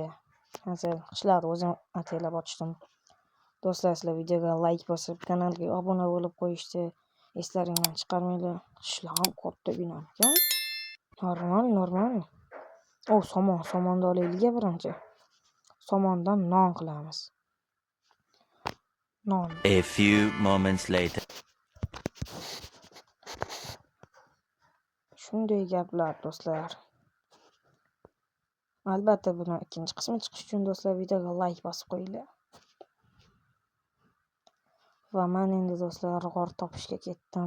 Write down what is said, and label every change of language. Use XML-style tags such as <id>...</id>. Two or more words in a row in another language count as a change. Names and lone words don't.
<uz>Hozir qishloqda o'zim ataylab ochdim. Do'stlar, sizlar videoga like bosib, kanalga obuna bo'lib qo'yishni eslaringdan chiqarmanglar. Qishloq ham katta bino ekan. Normal. Somonni olaylik birinchi. Somondan non qilamiz. Non.</uz> <en>A few moments later.</en> <uz>Shunday gaplar do'stlar. Albatta buni ikkinchi qismi chiqish uchun do'stlar videoga like bosib qo'yinglar. Va men endi do'stlar g'or topishga ketdim.</uz>